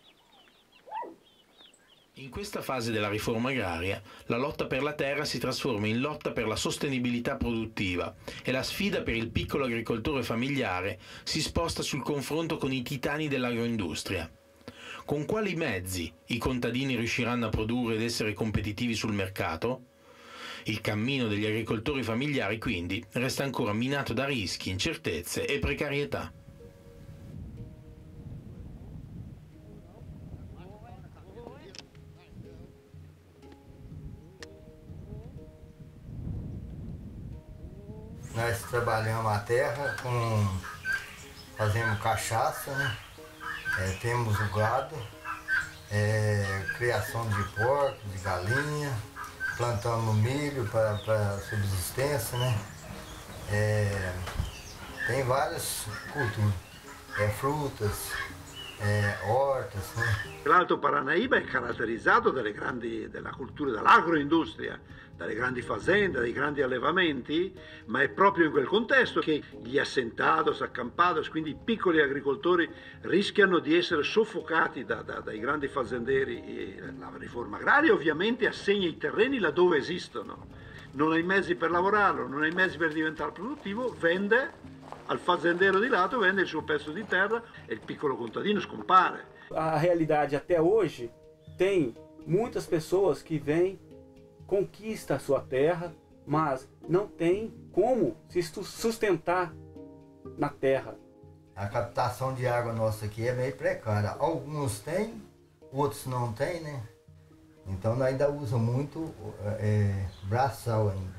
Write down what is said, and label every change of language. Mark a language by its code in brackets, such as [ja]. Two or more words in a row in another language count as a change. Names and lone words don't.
[it] In questa fase della riforma agraria, la lotta per la terra si trasforma in lotta per la sostenibilità produttiva e la sfida per il piccolo agricoltore familiare si sposta sul confronto con i titani dell'agroindustria. Con quali mezzi i contadini riusciranno a produrre ed essere competitivi sul mercato? Il cammino degli agricoltori familiari, quindi, resta ancora minato da rischi, incertezze e precarietà. [pt] Nós trabalhamos a terra, fazemos cachaça, né? Temos o gado, criação de porcos, de galinha, plantamos milho para subsistência, né? Tem várias culturas, frutas, hortas. Né? [it] L'Alto Paranaíba è caratterizzato dalla cultura dell'agroindustria, dalle grandi fazende, dai grandi allevamenti, ma è proprio in quel contesto che gli assentados, accampados, quindi i piccoli agricoltori, rischiano di essere soffocati dai grandi fazenderi. La riforma agraria ovviamente assegna i terreni laddove esistono, non hai mezzi per lavorarlo, non hai mezzi per diventare produttivo, vende al fazendero di lato, vende il suo pezzo di terra e il piccolo contadino scompare. [pt] A realidade até hoje tem muitas pessoas que vêm, conquista a sua terra, mas não tem como se sustentar na terra. A captação de água nossa aqui é meio precária. Alguns têm, outros não têm, né? Então nós ainda usa muito braçal ainda.